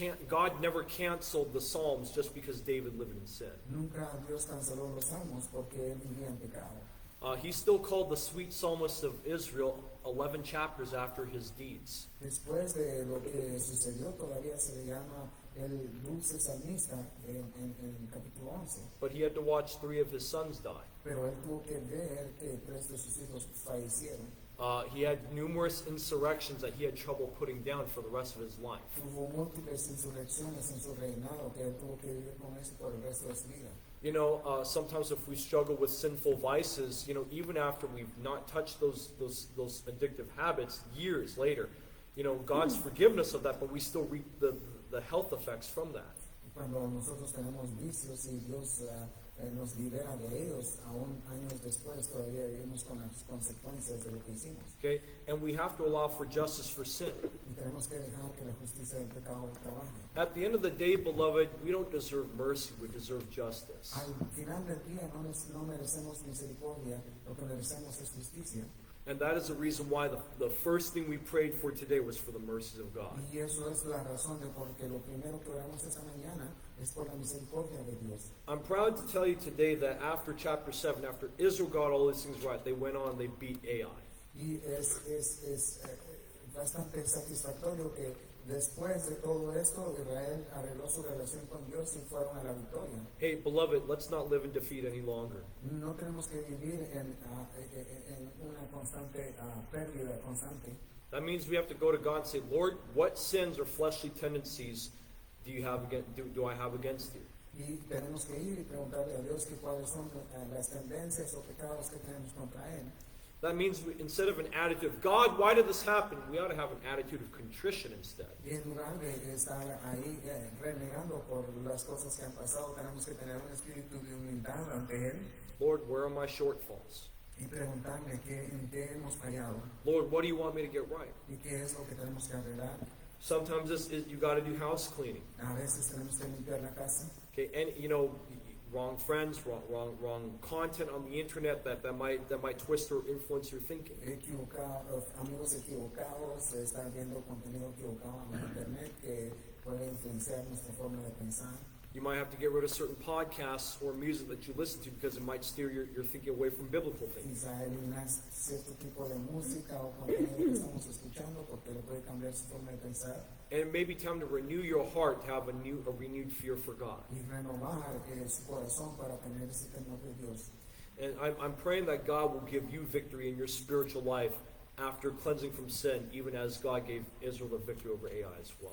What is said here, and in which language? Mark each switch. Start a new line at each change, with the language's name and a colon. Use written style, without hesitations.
English: God never canceled the Psalms just because David lived in sin.
Spanish: Nunca Dios canceló los salmos porque él vivía en pecado.
English: He's still called the sweet psalmist of Israel 11 chapters after his deeds.
Spanish: Después de lo que sucedió, todavía se le llama el dulce salmista en el capítulo 11.
English: But he had to watch 3 of his sons die.
Spanish: Pero él tuvo que ver que 3 de sus hijos fallecieron.
English: He had numerous insurrections that he had trouble putting down for the rest of his life.
Spanish: Hubo múltiples insurrecciones en su reinado que él tuvo que vivir con eso por el resto de su vida.
English: You know, sometimes if we struggle with sinful vices, you know, even after we've not touched those addictive habits years later, you know, God's forgiven us of that, but we still reap the health effects from that.
Spanish: Cuando nosotros tenemos vicios y Dios nos libera de ellos, aún años después todavía vivimos con las consecuencias de lo que hicimos.
English: Okay? And we have to allow for justice for sin.
Spanish: Y tenemos que dejar que la justicia del pecado trabaje.
English: At the end of the day, beloved, we don't deserve mercy, we deserve justice.
Spanish: Al final del día no merecemos misericordia, lo que merecemos es justicia.
English: And that is the reason why the first thing we prayed for today was for the mercies of God.
Spanish: Y eso es la razón de por qué lo primero que oramos esta mañana es por la misericordia de Dios.
English: I'm proud to tell you today that after chapter 7, after Israel got all these things right, they went on, they beat Ai.
Spanish: Y es bastante satisfactorio que después de todo esto, Israel arregló su relación con Dios y fueron a la victoria.
English: Hey, beloved, let's not live in defeat any longer.
Spanish: No tenemos que vivir en una constante pérdida constante.
English: That means we have to go to God and say, Lord, what sins or fleshly tendencies do I have against you?
Spanish: Y tenemos que ir y preguntarle a Dios que cuáles son las tendencias o pecados que tenemos contra Él.
English: That means instead of an attitude of, God, why did this happen? We ought to have an attitude of contrition instead.
Spanish: Y en lugar de estar ahí renegando por las cosas que han pasado, tenemos que tener un espíritu de humildad ante Él.
English: Lord, where are my shortfalls?
Spanish: Y preguntarle en qué hemos fallado
English: Lord, what do you want me to get right?
Spanish: y qué es lo que tenemos que arreglar.
English: Sometimes you got to do house cleaning.
Spanish: A veces tenemos que limpiar la casa.
English: Okay, and you know, wrong friends, wrong content on the internet that might twist or influence your thinking.
Spanish: Amigos equivocados, estar viendo contenido equivocado en internet que puede influenciar nuestra forma de pensar.
English: You might have to get rid of certain podcasts or music that you listen to because it might steer your thinking away from biblical things.
Spanish: Quizá eliminar cierto tipo de música o contenido que estamos escuchando porque le puede cambiar su forma de pensar.
English: And it may be time to renew your heart to have a renewed fear for God.
Spanish: Y renovar su corazón para tener ese temor de Dios.
English: And I'm praying that God will give you victory in your spiritual life after cleansing from sin, even as God gave Israel the victory over Ai as well.